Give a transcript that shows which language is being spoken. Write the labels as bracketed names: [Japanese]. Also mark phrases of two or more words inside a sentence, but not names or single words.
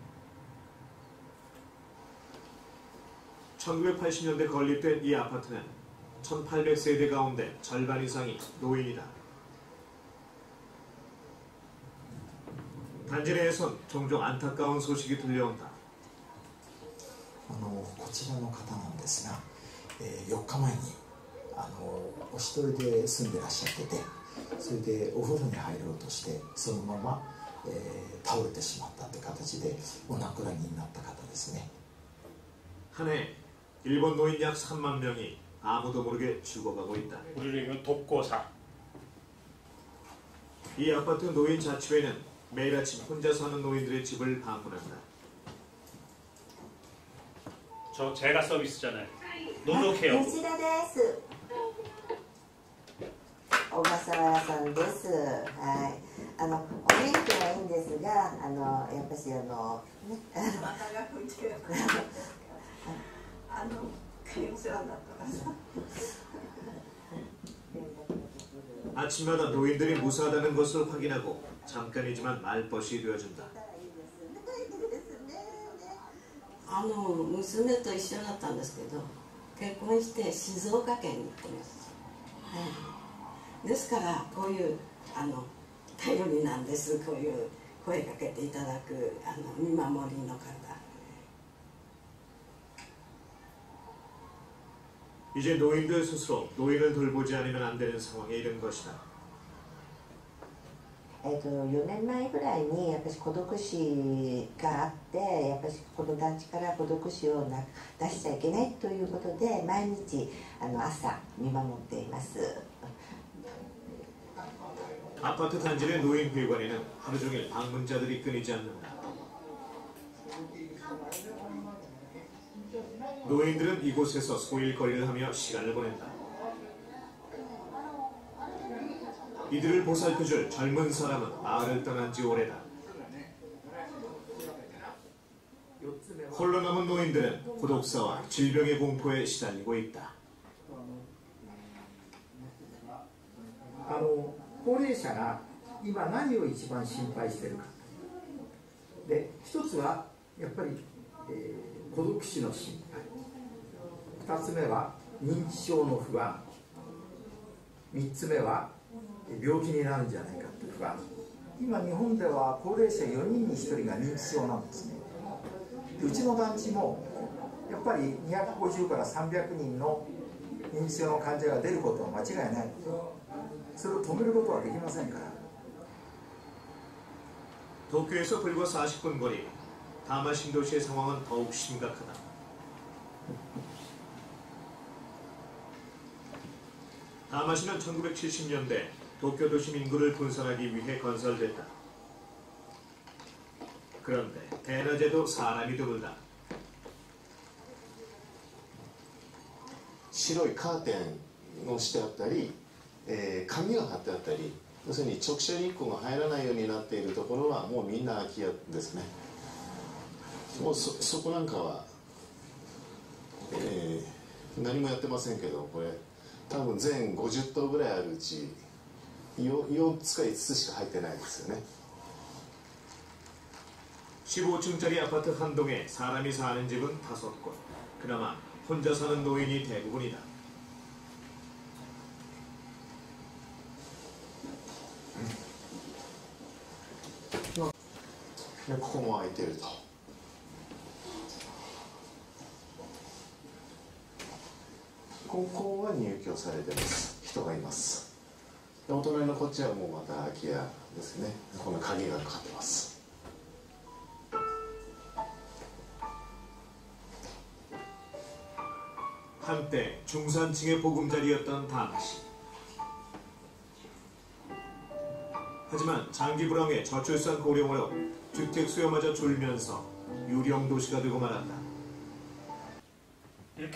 [Korean] 1980년대 건립된 이 아파트는 1800세대 가운데 절반 이상이 노인이다. 단지 내에선 종종 안타까운 소식이 들려온다. [Japanese] こちらの方なんですが、4日前にお一人で住んでらっしゃってて、それでお風呂に入ろうとしてそのまま、倒れてしまったって形でお亡くなりになった方ですね。 [Korean] 한 해 일본 노인 약 3만 명이 아무도 모르게 죽어가고 있다. 우리는 독고사. 이 아파트 노인 자치회는 매일 아침 혼자 사는 노인들의 집을 방문한다. 저 제가 서비스잖아요. 노력해요. [Japanese] 吉田です。小笠原さんです。はい。お元気はいいんですが、やっぱしね、 [Korean] 아침마다 노인들이 무사하다는 것을 확인하고 잠깐이지만 말벗이 되어준다. [Japanese] 娘と一緒だったんですけど、結婚して静岡県に行ってます。はい。ですからこういう頼りなんです。こういう声かけていただく見守りの方。 [Korean] 이제 노인들 스스로 노인을 돌보지 않으면 안 되는 상황에 이른 것이다. [Japanese] 4 年前ぐらいにやっぱり孤独死があって、やっぱりこの団地から孤独死を出しちゃいけないということで毎日朝見守っています。 [Korean] 아파트 단지 내 노인회관에는 하루 종일 방문자들이 끊이지 않는다. 노인들은 이곳에서 소일거리를 하며 시간을 보낸다. 이들을 보살펴줄 젊은 사람은 마을을 떠난 지 오래다. 홀로 남은 노인들은 고독사와 질병의 공포에 시달리고 있다. [Japanese] 高齢者が今何を一番心配しているか。で、一つはやっぱり、孤独死の心配。2つ目は認知症の不安。3つ目は病気になるんじゃないかという不安。今日本では高齢者4人に1人が認知症なんですね。でうちの団地もやっぱり250から300人の認知症の患者が出ることは間違いない。それを止めることはできませんから。 [Korean] 도쿄에서 불과 40분 거리, 다마 신도시의 상황은 더욱 심각하다. 다마시는 1970년대 도쿄 도심 인구를 분산하기 위해 건설됐다. 그런데 대낮에도 사람이 드물다. [Japanese] 白いカーテンをしてあったり、紙が貼ってあったり、要するに直射日光が入らないようになっているところはもうみんな空き家ですね。もうそこなんかは、何もやってませんけど、これ多分全50棟ぐらいあるうち 4つか5つしか入ってないですよね。 [Korean] 15층짜리 아파트 한 동에 사람이 사는 집은 5곳. 그나마 혼자 사는 노인이 대부분이다. [Japanese] ここも空いてると。ここは入居されてます。人がいます。お隣のこっちはもうまた空き家ですね。この鍵がかかってます。 [Korean] 한때 중산층의 보금자리였던 다마시. 하지만 장기 불황에 저출산 고령으로 주택 수요마저 줄면서 유령 도시가 되고 말았다.